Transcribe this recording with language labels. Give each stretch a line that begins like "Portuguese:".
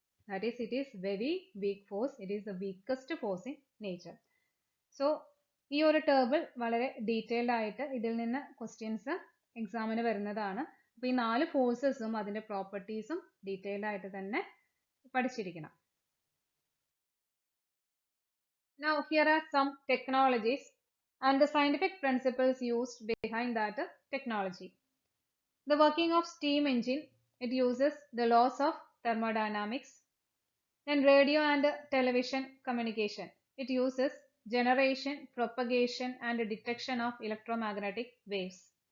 English: That is, it is very weak force. It is the weakest force in nature.
Malayalam: So, ഈ ഒരു table വളരെ detailed ആയിട്ട് ഇതിൽ നിന്ന് ക്വസ്റ്റ്യൻസ് എക്സാമിന് വരുന്നതാണ്. അപ്പോൾ ഈ 4 ഫോഴ്സസും അതിന്റെ പ്രോപ്പർട്ടീസും ഡീറ്റെയിൽഡ് ആയിട്ട് തന്നെ പഠിച്ചിരിക്കണം.
English: Now, here are some technologies and the scientific principles used behind that technology. The working of steam engine, it uses the laws of thermodynamics. Then radio and television communication, it uses generation, propagation and detection of electromagnetic waves.